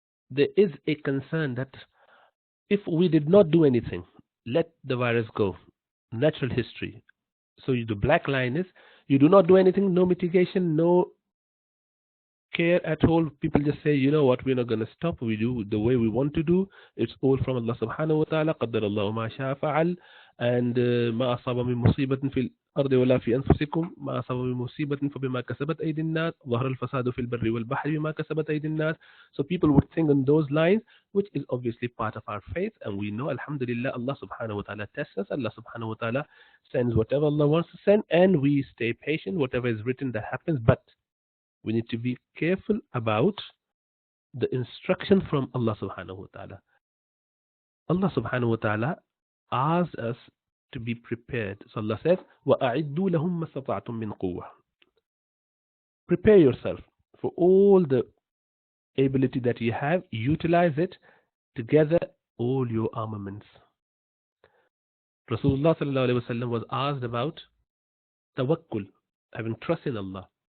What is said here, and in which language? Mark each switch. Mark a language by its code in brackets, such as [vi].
[en] There is a concern that if we did not do anything, let the virus go, natural history. So the black line is you do not do anything, no mitigation, no care at all. People just say, you know what, we're not going to stop. We do the way we want to do. It's all from Allah subhanahu wa ta'ala. [ar] قدر الله ما شاء فعل. [en] And [ar] ما أصاب من مصيبة في الأرض ولا في أنفسكم ما أصاب من مصيبة فبما كسبت أيدي الناس ظهر الفساد في البر والبحر بما كسبت أيدي الناس. [en] So people would think on those lines, which is obviously part of our faith, and we know, alhamdulillah, Allah subhanahu wa ta'ala tests us. Allah subhanahu wa ta'ala sends whatever Allah wants to send, and we stay patient. Whatever is written, that happens. But we need to be careful about the instruction from Allah subhanahu wa ta'ala. Allah subhanahu wa ta'ala asks us to be prepared. So Allah says, [ar] وَأَعِدُّوا لَهُمْ مَا اسْتَطَعْتُم مِّن قُوَّةٍ. [en] Prepare yourself for all the ability that you have. Utilize it to gather all your armaments. Rasulullah sallallahu alaihi wasallam was asked about tawakkul, having trust in Allah.